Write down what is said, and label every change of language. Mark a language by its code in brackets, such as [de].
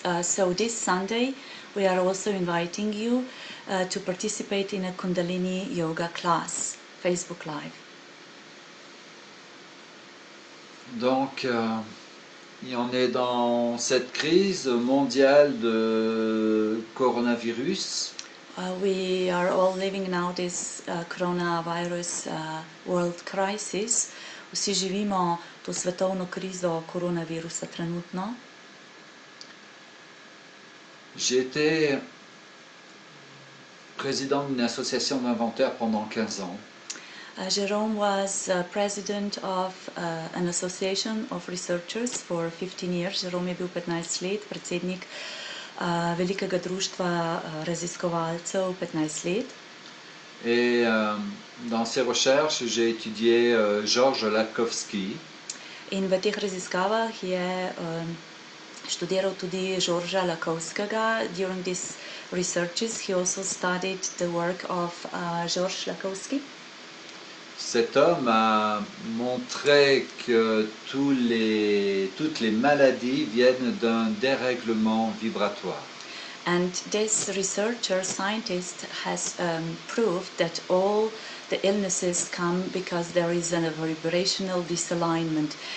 [en] So this Sunday we are also inviting you to participate in a Kundalini Yoga class, Facebook Live. [fr] Donc, on est dans cette crise mondiale de coronavirus. [en] We are all living now this coronavirus world crisis. [sl] Vsi živimo to svetovno krizo koronavirusa trenutno. [fr] J'ai été président d'une association d'inventaires pendant 15 ans. [en] Jerome was president of an association of researchers for 15 years. [sl] Jerome je bil 15 let predsednik velikega društva raziskovalcev 15 let. [fr] Et dans ces recherches, j'ai étudié Georges Lakhovsky. [sl] In v teh raziskavah je študiral tudi Georgea Lakhovskega. [en] During these researches, he also studied the work of Georges Lakhovsky. [fr] Cet homme a montré que toutes les maladies viennent d'un dérèglement vibratoire. [en] And this researcher, scientist, has proved that all the illnesses come because there is a vibrational disalignment.